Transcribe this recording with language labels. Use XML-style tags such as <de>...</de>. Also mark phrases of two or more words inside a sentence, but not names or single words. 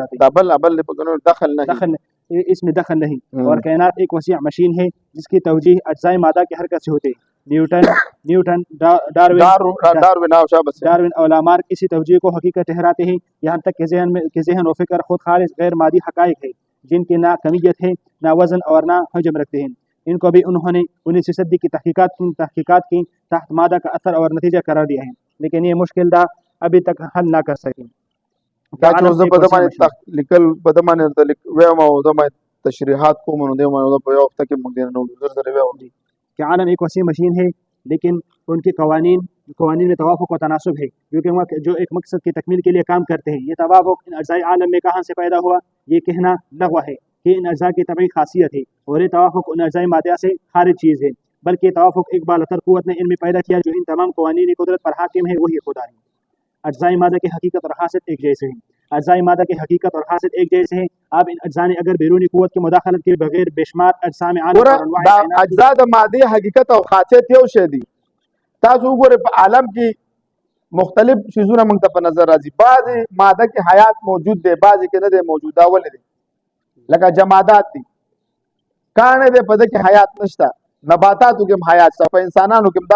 <ur>اس میں دخل نہیں اور کائنات ایک وسیع مشین ہے جس کی توجیہ اجزائے مادہ کی حرکت سے ہوتے ہیں نیوٹن ڈاروین اور لامار کسی توجیہ کو حقیقت ٹھہراتے ہیں یہاں تک کہ ذہن و فکر خود خالص غیر مادی حقائق ہے جن کی نہ کمیت ہے نہ وزن اور نہ حجم رکھتے ہیں ان کو بھی انہوں نے 19 صدی کی تحقیقات کی تحت مادہ کا اثر اور نتیجہ قرار دیا ہے لیکن یہ مشکل دا ابھی تک حل نہ کر سکیں تشریحات کو کہ عالم ایک وسیع مشین ہے لیکن ان کے قوانین میں توافق و تناسب ہے کیونکہ جو ایک مقصد کی تکمیل کے لیے کام کرتے ہیں یہ توافق ان اجزاء عالم میں کہاں سے پیدا ہوا یہ کہنا لغو ہے کہ ان اجزاء کی طبعی خاصیت ہے اور یہ توافق ان اجزاء مادہ سے خارج چیز ہے بلکہ یہ توافق ایک بالاتر قوت نے ان میں پیدا کیا جو ان تمام قوانین قدرت پر حاکم ہے وہی خدا ہے اجزاء مادہ کی حقیقت اور خاصیت ایک جیسے ہیں اجزاء مادہ کی حقیقت اور خاصیت ایک جیسے ہیں. اب ان اجزاء نے اگر بیرونی قوت کی مداخلت کے بغیر بے شمار اجسام عالم</ur> <ps>ګوره</ps> <ur>اور انواع</ur> <ps>دا</ps> <ur>کائنات کی</ur> <ps>اجزا د مادې حقیقت او خاصیت یو شی دي. تاسو وګورئ په عالم کې مختلف شیزونه موږ ته په نظر راځي. بعضې ماده کې حیات موجود دی، بعضې کې نه دی موجود. دا ولې دی؟ لکه جمادات دي، کاڼی دی په ده کې حیات نشته، نباتاتو کې هم حیات شته، په انسانانو کې هم.</ps>